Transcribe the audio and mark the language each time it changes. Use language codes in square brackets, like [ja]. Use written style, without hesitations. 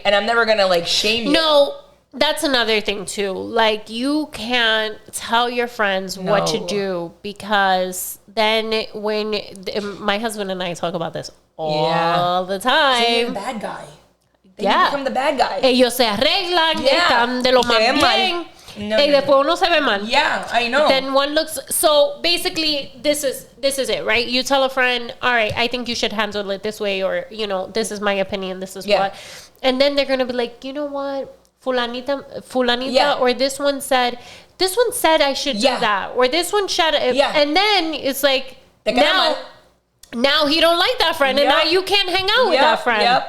[en] And I'm never going to, like, shame you. No. That's another thing too. Like, you can't tell your friends what to do, because then when my husband and I talk about this all the time. So you're the bad guy. Then you become the bad guy. [es] Ellos se arreglan, están de lo más bien. Y después uno se ve mal. [en] Yeah, I know. Then one looks. So basically, this is it, right? You tell a friend, all right, I think you should handle it this way, or, you know, this is my opinion, this is what. And then they're gonna be like, you know what? Fulanita, or this one said I should do that, or this one should, and then it's like, now he don't like that friend, and now you can't hang out with that friend.